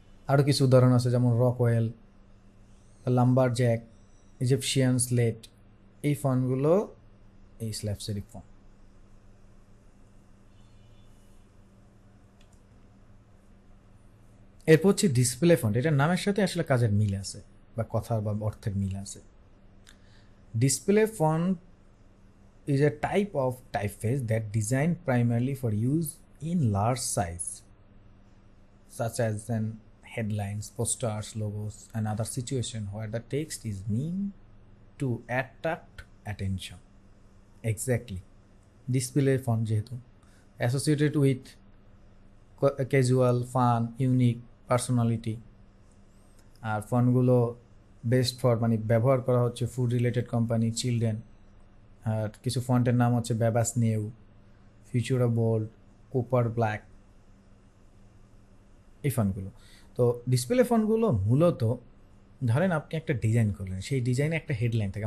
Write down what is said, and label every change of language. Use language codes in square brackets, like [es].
[bn] আরও কিছু উদাহরণ আছে, যেমন Rockwell, lumber Jack, Egyptian slate, এই ফন্টগুলো এই স্লাভ সেরিফ ফন্ট। এরপর হচ্ছে ডিসপ্লে ফন্ট, এটার নামের সাথে আসলে কাজের মিল আছে, বা কথার বা অর্থের মিল আছে। [en] Display font is a type of typeface that designed primarily for use in large size, such as in headlines, posters, logos, and other situations where the text is meant to attract attention. Exactly. Display font [bn] যেহেতু [en] associated with casual, fun, unique, personality, [bn] আর ফন্টগুলো [en] best for [bn] মানে ব্যবহার করা হচ্ছে food related company, children. আর কিছু ফন্টের নাম হচ্ছে ব্যাবাস new, ফিউচারা bold, কোপার black, এই ফন্টগুলো। তো ডিসপ্লে ফন্টগুলো মূলত ধরেন আপনি একটা ডিজাইন করলেন, সেই ডিজাইনে একটা হেডলাইন থাকে।